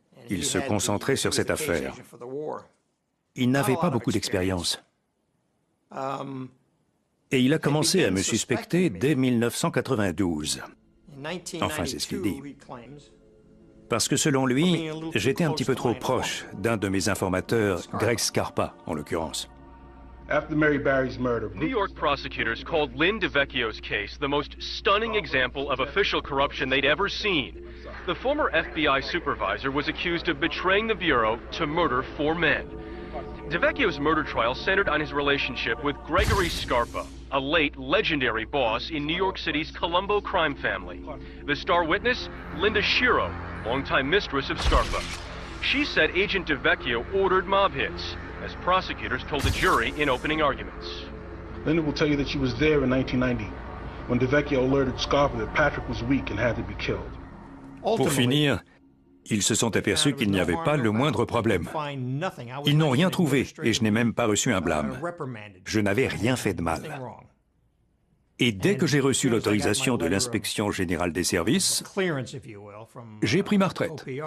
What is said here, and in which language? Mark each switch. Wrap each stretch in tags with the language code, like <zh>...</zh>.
<fr>Il se concentrait sur cette affaire. Il n'avait pas beaucoup d'expérience. Et il a commencé à me suspecter dès 1992. Enfin, c'est ce qu'il dit. Parce que selon lui, j'étais un petit peu trop proche d'un de mes informateurs, Greg Scarpa, en l'occurrence.</fr> <en>After Mary Barry's murder, New York prosecutors called Lynn DeVecchio's case the most stunning example of official corruption they'd ever seen. The former FBI supervisor was accused of betraying the Bureau to murder 4 men. DeVecchio's murder trial centered on his relationship with Gregory Scarpa, a late legendary boss in New York City's Colombo crime family. The star witness, Linda Shiro, longtime mistress of Scarpa. She said Agent DeVecchio ordered mob hits, as prosecutors told the jury in opening arguments. Linda will tell you that she was there in 1990, when DeVecchio alerted Scarpa that Patrick was weak and had to be killed.</en> <fr>Pour finir, ils se sont aperçus qu'il n'y avait pas le moindre problème. Ils n'ont rien trouvé et je n'ai même pas reçu un blâme. Je n'avais rien fait de mal. Et dès que j'ai reçu l'autorisation de l'inspection générale des services, j'ai pris ma retraite.</fr>